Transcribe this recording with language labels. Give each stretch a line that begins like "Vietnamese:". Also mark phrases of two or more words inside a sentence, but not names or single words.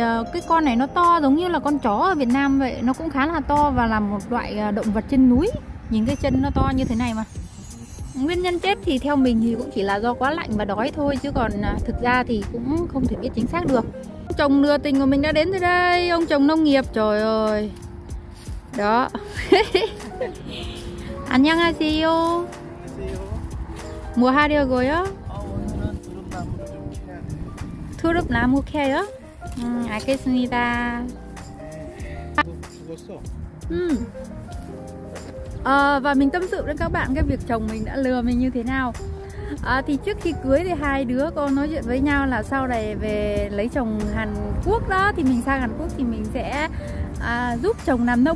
Vietnamese: Cái con này nó to giống như là con chó ở Việt Nam vậy. Nó cũng khá là to và là một loại động vật trên núi. Nhìn cái chân nó to như thế này mà. Nguyên nhân chết thì theo mình thì cũng chỉ là do quá lạnh và đói thôi, chứ còn thực ra thì cũng không thể biết chính xác được. Ông chồng lừa tình của mình đã đến rồi đây. Ông chồng nông nghiệp, trời ơi. Đó.
Korean: 안녕하세요. 뭐 하려고요? 투릅나무 캐요? 알겠습니다.
Vietnamese: Và mình tâm sự với các bạn cái việc chồng mình đã lừa mình như thế nào. Thì trước khi cưới thì hai đứa có nói chuyện với nhau là sau này về lấy chồng Hàn Quốc đó, thì mình sang Hàn Quốc thì mình sẽ giúp chồng làm nông.